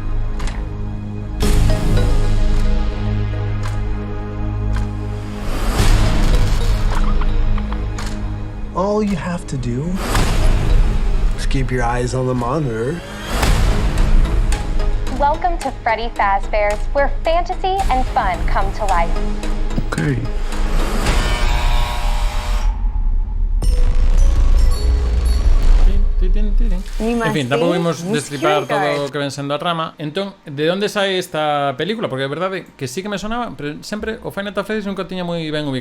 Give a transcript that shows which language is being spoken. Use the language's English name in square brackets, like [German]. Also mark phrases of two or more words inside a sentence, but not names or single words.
[English] All you have to do is keep your eyes on the monitor. Welcome to Freddy Fazbear's, where fantasy and fun come to life. Okay. [Galician] En fin, tampouco vimos destripar todo o que ven sendo a trama. Entón, de onde sai esta película? Porque é verdade que sí que me sonaba, pero sempre o Five Nights at Freddy's nunca tiña moi ben ubicado.